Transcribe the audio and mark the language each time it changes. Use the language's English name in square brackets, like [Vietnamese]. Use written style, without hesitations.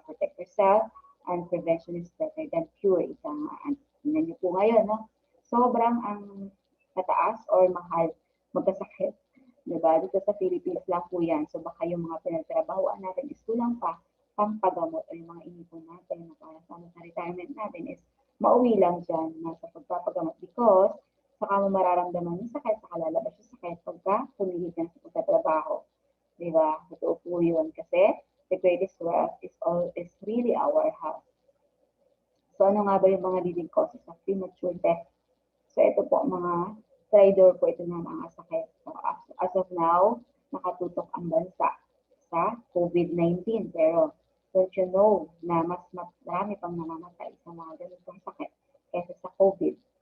[English] Protect yourself and prevention is better than cure. [Filipino] Isang tingnan niyo po ngayon, no? Sobrang ang tataas or mahal magkasakit. Diba? Dito sa Philippines lang po yan. So baka yung mga pinagtrabahoan natin is kulang pa pampagamot o yung mga inipon natin na para sa retirement natin is mauwi lang dyan na sa pagpapagamot because saka mo mararamdaman yung sakit, saka lalabas yung sakit pagka tumihid na sa pagkatrabaho. Diba? Totoo po yun. [English] Kasi the greatest wealth is really our health. [Filipino] So ano nga ba yung mga [English] leading causes of premature death? [Filipino] So ito po, mga traitor po ito ng mga sakit. So as of now, nakatutok ang bansa sa COVID-19. Pero [English] don't you know [Filipino] na mas marami pang namamatay sa mga ganitong sakit kaysa sa COVID.